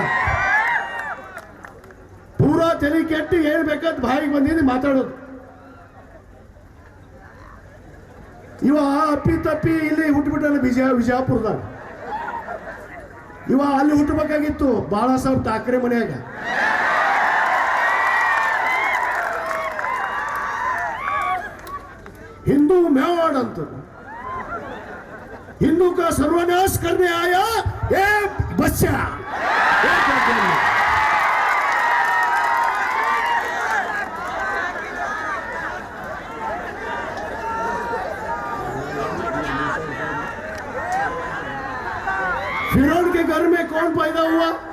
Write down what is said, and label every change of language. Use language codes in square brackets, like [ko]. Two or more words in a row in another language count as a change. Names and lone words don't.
[kn] ಪೂರಾ ತಲೆ ಕೆಟ್ಟು ಏನ್ ಬೇಕಾದ ಬಾಯಿಗೆ ಬಂದಿದ್ದು ಮಾತಾಡೋದು. ಇವ ಅಪ್ಪಿ ತಪ್ಪಿ ಇಲ್ಲಿ ಹುಟ್ಟುಬಿಟ್ಟಲ್ಲ, ವಿಜಯಪುರದಾಗ. ಇವ ಅಲ್ಲಿ ಹುಟ್ಟಬೇಕಾಗಿತ್ತು, ಬಾಳಾ ಸಾಹೇಬ್ ಠಾಕ್ರೆ ಮನೆಯಾಗ. [hi] हिंदू मेवाड़ अंत, हिंदू का सर्वनाश करने आया ये बच्चा. फिरौन के घर में कौन पैदा हुआ?